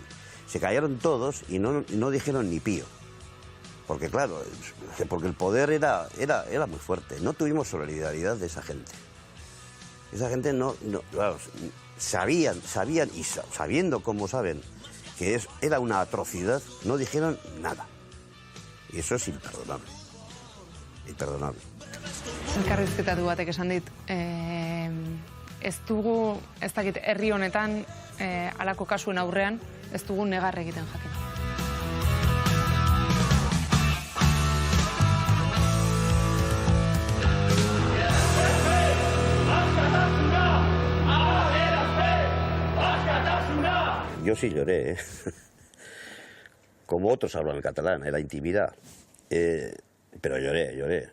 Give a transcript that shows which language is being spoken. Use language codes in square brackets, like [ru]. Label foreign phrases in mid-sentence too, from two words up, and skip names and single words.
[es] Se callaron todos y no dijeron ni pío. Porque claro, porque el poder era muy fuerte. No tuvimos solidaridad de esa gente. Esa gente claro, sabían y sabiendo como saben que era una atrocidad, no dijeron nada. Y eso es imperdonable. Imperdonable. [eu] Elkarrizketatu batek esan dit, ez dugu, ez dakit, herri honetan, halako kasuen aurrean, ez dugu negar egiten jakin. [es] Yo sí lloré, como otros hablan el catalán, en la intimidad, pero lloré.